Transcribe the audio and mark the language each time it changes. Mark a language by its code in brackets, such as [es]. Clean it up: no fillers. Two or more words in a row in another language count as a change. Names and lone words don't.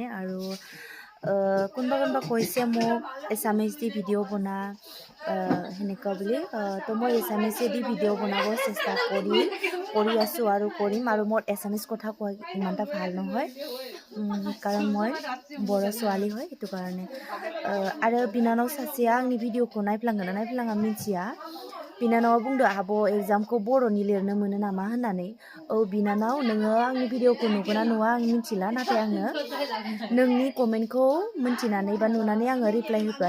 [as] আৰু কোনোবা কৈছে মোক এছামিজ দি ভিডিঅ' বনা সেনেকুৱা বুলি। তো মই এছামিজে দি ভিডিঅ' বনাব চেষ্টা কৰি আছোঁ আৰু কৰিম। আৰু মোৰ এছামিজ কথা কোৱা ইমান এটা ভাল নহয়, কাৰণ মই बर' ছোৱালী হয়, সেইটো কাৰণে। [brx] आरो बिनानाव सासेया आंनि भिडिअखौ नायफ्लांगोन ना नायफ्लाङा मिथिया। बिनानावा बुंदो आब' एग्जामखौ बर'नि लिरनो मोनो नामा होननानै। औ बिनानाव, नोङो आंनि भिडिअखौ नुगोन ना नुवा आं मिथिला, नाथाय आङो नोंनि कमेन्टखौ मिथिनानै बा नुनानै आङो रिप्लाय होबाय।